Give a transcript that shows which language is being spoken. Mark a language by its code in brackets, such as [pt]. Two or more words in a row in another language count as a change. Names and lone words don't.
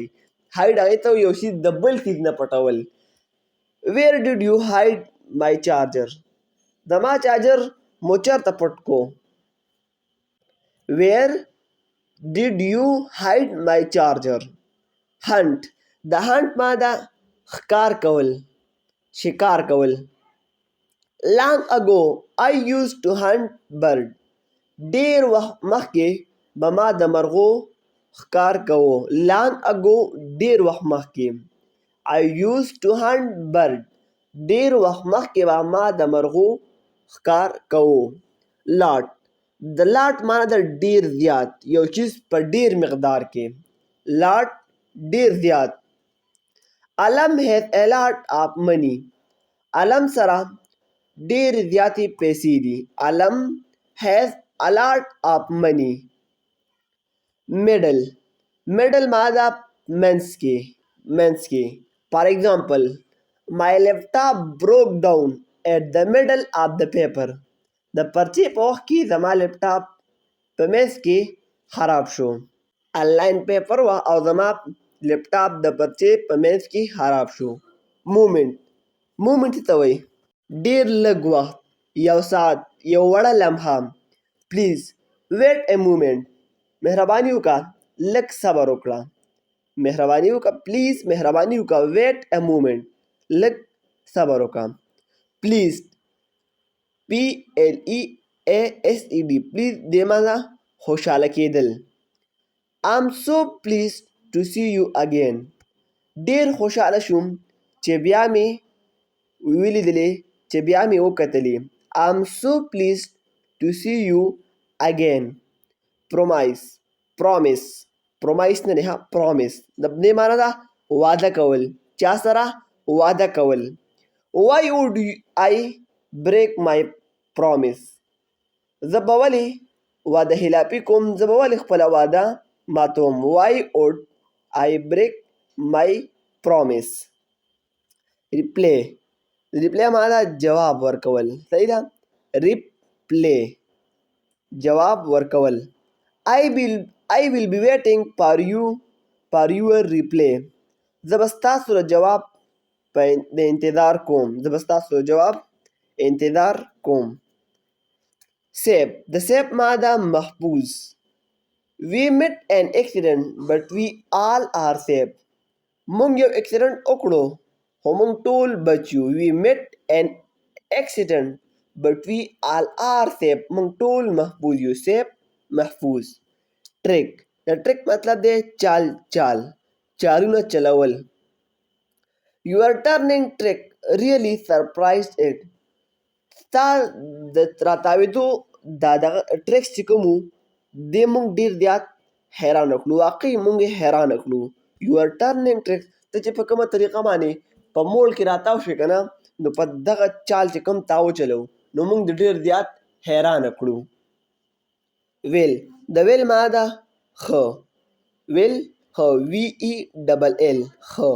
[ps] هایډ هغې ته وایي یو شي د بل څیز نه پټول. [en] where did you hide my charger, [ps] زما چارجر مو چېرته پټ کو. [en] where did you hide my charger. [ps] هنټ، د هنټ معنا ده ښکار کول، شکار کول. [en] long ago I used to hunt bird، [ps] ډیر وخت مخکې به ما د مرغو ښکار کوو. [en] long ago [ps] ډیر وخت مخکې. [en] I used to hunt bird، [ps] ډیر وخت مخکې به ما د مرغو ښکار کوو. لاټ، د لاټ معنا ده ډیر زیات، یو چیز په ډیر مقدار کې. [en] لاټ [ps] ډیر زیات. [en] علم has a lot of money، [ps] علم سره ډیر زیاتې پیسې دي. [en] علم has a lot of money. [ps] middle، middle معنا ده منځ کې، منځ کې. [en] For example، my laptop broke down at the middle of the paper، [ps] د پرچې په وخت کې زما لپټاپ په منځ کې خراب شو. [en] online paper [ps] وه او زما لپټاپ د پرچې په منځ کې خراب شو. مومنټ، مومنټ څه ته وایي؟ ډیر لږ وخت، یو ساعت، یو وړه لمحه. [en] please wait a moment, [ps] مهرباني وکړه لږ صبر وکړه. مهرباني وکړه، پلیز مهرباني وکړه. [en] wait a moment, [ps] لږ صبر وکړه. [en] pleased PLEASED, [ps] پلیز دې معنا خوشحاله کېدل. [en] I'm so pleased to see you again، [ps] ډیر خوشحاله شوم چې بیا مې ولیدلې، چې بیا مې وکتلې. [en] I'm so pleased to see you again. promise، promise، promise [ps] نه دی ها، promise د دې معنا ده واده کول، چا سره واده کول. [en] why would I break my promise، [ps] زه به ولې واده خلافي کوم، زه به ولې خپله واده ماتوم. [en] why would I break my promise. [ps] ریپلی، ریپلی معنا ده جواب ورکول، صحیح ده. ریپلی جواب ورکول. [en] I will be waiting for your reply، [ps] زه به ستاسو د جواب د انتظار کوم، زه به ستاسو د جواب انتظار کوم. سیف، د سیف معنا ده محفوظ. [en] We met an accident but we all are safe، [ps] موږ یو اکسیډنټ وکړو خو موږ ټول بچ یو. [en] We met an accident but we all are safe، [ps] موږ ټول محفوظ یو. سیف محفوظ. ټریک، د ټریک مطلب دی چال، چال، چالونه چلول. [en] Your turning trick really surprised it، [ps] ستا د راتاوېدو دا دغه ټریکس چې کوم وو دې موږ ډېر زیات حیرانه کړو، واقعي موږ یې حیرانه کړو. [en] Your turning trick، [ps] ته چې په کومه طریقه باندې په موړ کې راتاو شوې که نه، نو په دغه چال چې کوم تا وچلو نو موږ دې ډېر زیات حیرانه کړو. ویل، د ویل معنا ده ښه. ویل ښه، WELL، ښه.